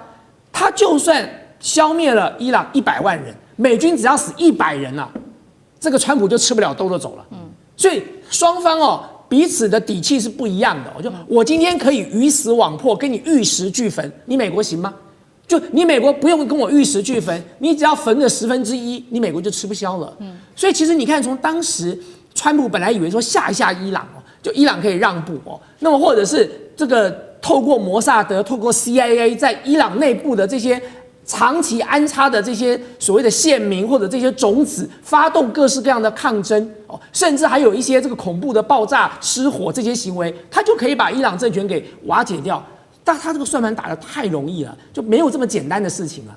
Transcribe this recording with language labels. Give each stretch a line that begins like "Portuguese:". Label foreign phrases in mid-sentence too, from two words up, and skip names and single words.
Chinese: 他就算消滅了伊朗100萬人，美軍只要死100人了，這個川普就吃不了兜着走了。所以雙方哦彼此的底气是不一樣的。我今天可以魚死網破，跟你玉石俱焚，你美國行嗎？就你美國不用跟我玉石俱焚，你只要焚了1/10，你美國就吃不消了。所以其實你看，從當時川普本來以為說嚇一下伊朗哦，就伊朗可以讓步哦，那麼或者是這個透過摩薩德、透過 CIA 在伊朗內部的這些長期安插的這些所謂的線民或者這些種子，發動各式各樣的抗爭哦，甚至還有一些這個恐怖的爆炸、失火這些行為，他就可以把伊朗政权給瓦解掉。但他這個算盤打得太容易了，就沒有這麼簡單的事情了。